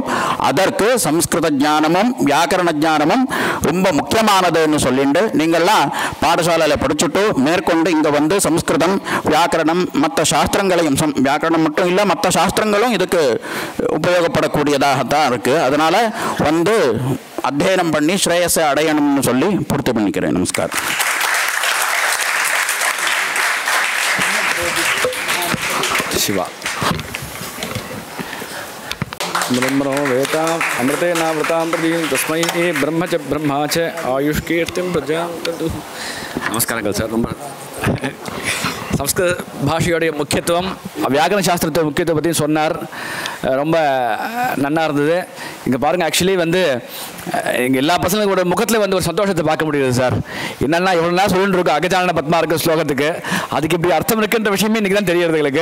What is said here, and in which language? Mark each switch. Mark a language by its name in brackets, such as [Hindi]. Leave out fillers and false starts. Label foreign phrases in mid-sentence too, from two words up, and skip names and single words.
[Tamil] அதற்கு சம்ஸ்கிருத ஞானமும் வியாக்கரண ஞானமும் ரொம்ப முக்கியமானதுன்னு சொல்லிட்டு நீங்கள்லாம் பாடசாலையில் படிச்சுட்டு மேற்கொண்டு இங்கே சம்ஸ்கிருதம் வியாக்கரணம் மற்ற சாஸ்திரங்களையும், வியாக்கரணம் மட்டும் இல்லை மற்ற சாஸ்திரங்களும் இதுக்கு உபயோகப்படக்கூடியதாகத்தான் இருக்குது. அதனால் அத்தியனம் பண்ணி ஸ்ரேயஸை அடையணும்னு சொல்லி பூர்த்தி பண்ணிக்கிறேன். நமஸ்காரம். [Sanskrit] शिवा ब्रह्मणो वेता अमृते नावृतां प्रदीं तस्मै ब्रह्म च ब्रह्मा च आयुष्कीर्तिं प्रजा. [Tamil] நமஸ்காரங்கள் சார். ரொம்ப சம்ஸ்கிருத பாஷையோடைய முக்கியத்துவம், வியாக்கரண சாஸ்திரத்தை முக்கியத்துவம் பற்றியும் சொன்னார். ரொம்ப நன்னா இருந்தது. இங்கே பாருங்கள், ஆக்சுவலி இங்கே எல்லா பசங்களோட முகத்தில் ஒரு சந்தோஷத்தை பார்க்க முடியுது சார். என்னென்னா எவ்வளோ நேரம் சொல்லிட்டு இருக்கோம் அகஜானன பத்மா இருக்க ஸ்லோகத்துக்கு, அதுக்கு இப்படி அர்த்தம் இருக்குன்ற விஷயமே இன்றைக்கி தான் தெரியறது எங்களுக்கு.